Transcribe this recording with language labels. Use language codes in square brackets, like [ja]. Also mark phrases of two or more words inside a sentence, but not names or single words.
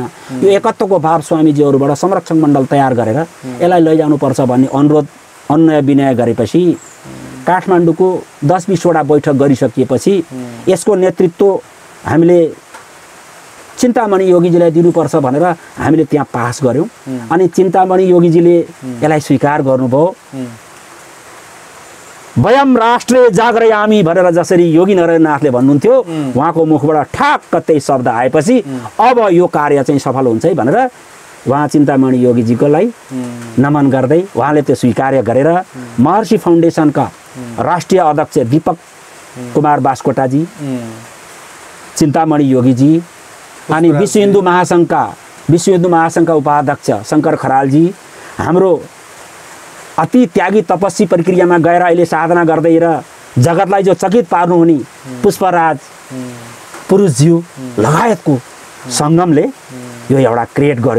[ne] यो एकत्वको भाव स्वामीजीहरूबाट संरक्षण मण्डल तयार गरेर यसलाई लैजानुपर्छ भन्ने अनुरोध अन्वय विनय गरेपछि काठमाडौँको 10-20 वटा बैठक गरिसकिएपछि यसको नेतृत्व हामीले चिन्तामणि योगीजीलाई दिनुपर्छ भनेर हामीले त्यहाँ पास गऱ्यौँ। अनि चिन्तामणि योगीजीले यसलाई स्वीकार गर्नुभयो। [sa] वयम राष्ट्रे जागरयामी [ne] भनेर जसरी योगी नरहरिनाथले भन्नुहुन्थ्यो, उहाँको मुखबाट ठ्याक्क त्यही शब्द आएपछि अब यो कार्य चाहिँ सफल हुन्छ है भनेर उहाँ चिन्तामणि योगीजीकोलाई नमन गर्दै उहाँले त्यो स्वीकार गरेर महर्षि फाउन्डेसनका राष्ट्रिय अध्यक्ष दीपक कुमार बास्कोटाजी, चिन्तामणि योगीजी अनि विश्व हिन्दू महासङ्घका उपाध्यक्ष शङ्कर खरालजी, हाम्रो अति त्यागी तपस्वी प्रक्रियामा गएर अहिले साधना गर्दै र जगतलाई जो चकित पार्नुहुने पुष्पराज पुरुषज्यू लगायतको सङ्गमले यो एउटा क्रिएट गर्यो।